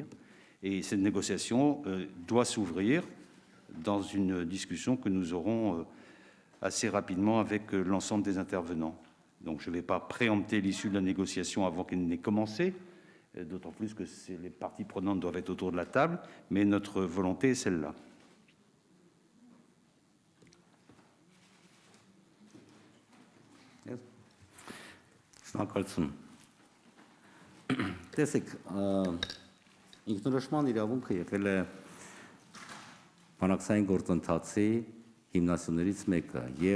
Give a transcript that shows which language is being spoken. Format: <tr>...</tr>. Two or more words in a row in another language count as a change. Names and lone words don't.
<fr>Et cette négociation doit s'ouvrir dans une discussion que nous aurons assez rapidement avec l'ensemble des intervenants. Donc je ne vais pas préempter l'issue de la négociation avant qu'elle n'ait commencé, d'autant plus que les parties prenantes doivent être autour de la table, mais notre volonté est celle-là.</fr> <hy>Շնորհակալություն։ Տեսեք, ինքնորոշման իրավունքը եղել է բանակցային գործընթացի հիմնասյուներից մեկը եւ</hy>